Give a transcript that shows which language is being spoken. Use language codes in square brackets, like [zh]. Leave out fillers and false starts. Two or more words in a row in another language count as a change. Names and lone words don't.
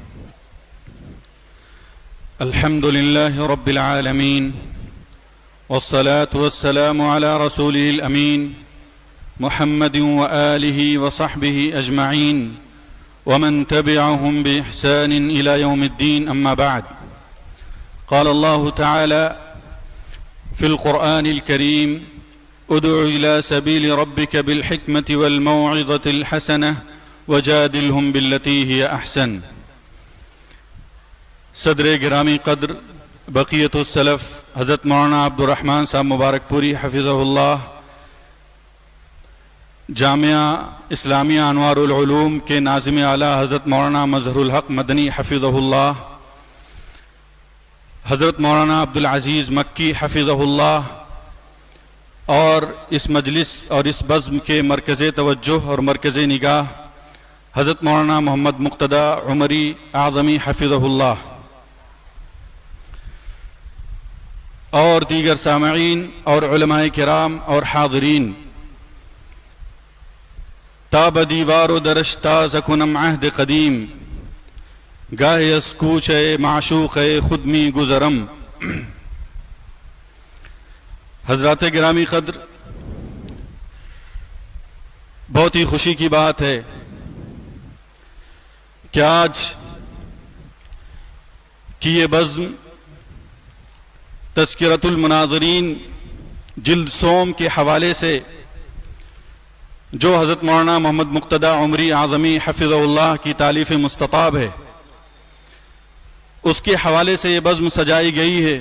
[ar] الحمد لله رب العالمين، والصلاة والسلام على رسوله الأمين محمد وآله وصحبه أجمعين ومن تبعهم بإحسان إلى يوم الدين. أما بعد، قال الله تعالى في القرآن الكريم: ادع إلى سبيل ربك بالحكمة والموعظة الحسنة وجادلهم بالتي هي أحسن. [ur] صدر گرامی قدر [ar] بقیت السلف [ur] حضرت مولانا عبد الرحمن صاحب مبارک پوری [ar] حفظہ اللہ، [ur] جامعہ اسلامیہ انوار العلوم کے ناظم اعلیٰ حضرت مولانا مظہر الحق مدنی [ar] حفظہ اللہ، [ur] حضرت مولانا عبدالعزیز مکی [ar] حفظہ اللہ، [ur] اور اس مجلس اور اس بزم کے مرکز توجہ اور مرکز نگاہ حضرت مولانا محمد مقتدی عمری اعظمی [ar] حفظہ اللہ، [ur] اور دیگر سامعین اور علماء کرام اور حاضرین، [fa] تاب دیوار و درش تاز کنم عہد قدیم، گاہ از کوچ معشوق خود می گزرم. [ur] حضرات گرامی قدر، بہت ہی خوشی کی بات ہے کہ آج کی یہ بزم تذکرۃ المناظرین جلد سوم کے حوالے سے، جو حضرت مولانا محمد مقتدی عمری اعظمی [ar] حفظہ اللہ [ur] کی تالیف مستطاب ہے، اس کے حوالے سے یہ بزم سجائی گئی ہے.